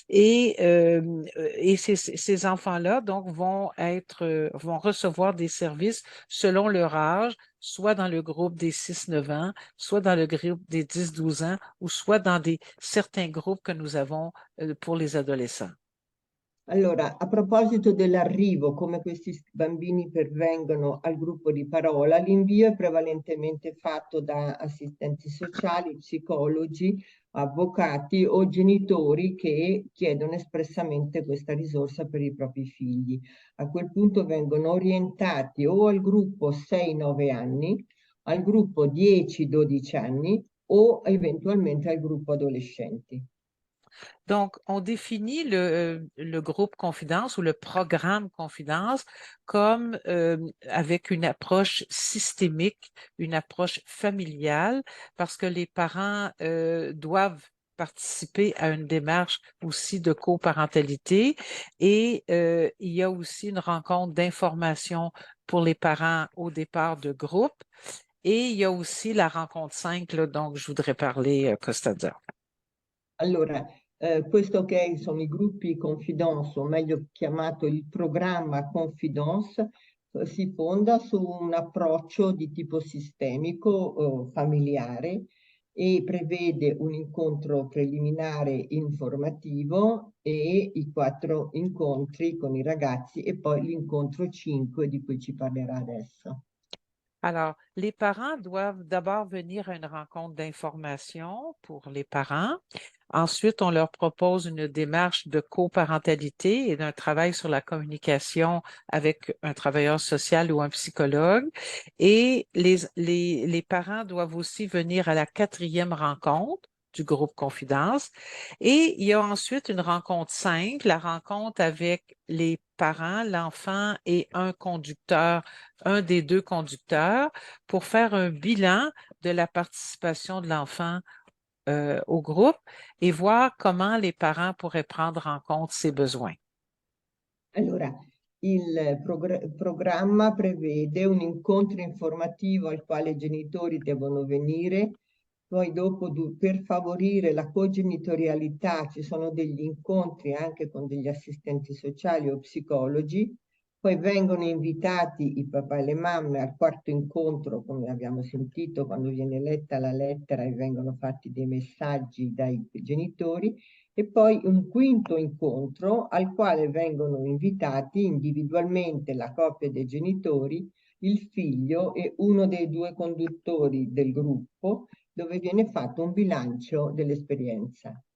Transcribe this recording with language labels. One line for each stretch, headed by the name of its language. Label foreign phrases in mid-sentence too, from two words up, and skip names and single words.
French: et ces enfants-là donc vont recevoir des services selon leur âge, soit dans le groupe des 6-9 ans, soit dans le groupe des 10-12 ans, ou soit dans certains groupes que nous avons pour les adolescents.
Italian: Allora, a proposito dell'arrivo, come questi bambini pervengono al gruppo di parola, l'invio è prevalentemente fatto da assistenti sociali, psicologi, avvocati o genitori che chiedono espressamente questa risorsa per i propri figli. A quel punto vengono orientati o al gruppo 6-9 anni, al gruppo 10-12 anni o eventualmente al gruppo adolescenti.
French: Donc, on définit le groupe Confidence ou le programme Confidence comme avec une approche systémique, une approche familiale, parce que les parents doivent participer à une démarche aussi de coparentalité et il y a aussi une rencontre d'information pour les parents au départ de groupe et il y a aussi la rencontre 5 là, dont je voudrais parler,
Italian: Costaza. Allora, questo che sono i gruppi Confidence, o meglio chiamato il programma Confidence, si fonda su un approccio di tipo sistemico, familiare, e prevede un incontro preliminare informativo e i 4 incontri con i ragazzi e poi l'incontro 5 di cui ci parlerà adesso.
French: Alors, les parents doivent d'abord venir à une rencontre d'information pour les parents. Ensuite, on leur propose une démarche de coparentalité et d'un travail sur la communication avec un travailleur social ou un psychologue. Et les parents doivent aussi venir à la 4e rencontre du groupe Confidence. Et il y a ensuite une rencontre 5, la rencontre avec les parents, l'enfant et un conducteur, un des 2 conducteurs, pour faire un bilan de la participation de l'enfant au groupe et voir comment les parents pourraient prendre en compte ses besoins.
Italian: Allora, il programma prevede un incontro informativo al quale i genitori devono venire, poi dopo per favorire la cogenitorialità ci sono degli incontri anche con degli assistenti sociali o psicologi, poi vengono invitati i papà e le mamme al 4º incontro, come abbiamo sentito, quando viene letta la lettera e vengono fatti dei messaggi dai genitori, e poi un 5º incontro al quale vengono invitati individualmente la coppia dei genitori, il figlio e uno dei 2 conduttori del gruppo, dove viene fatto un bilancio dell'esperienza.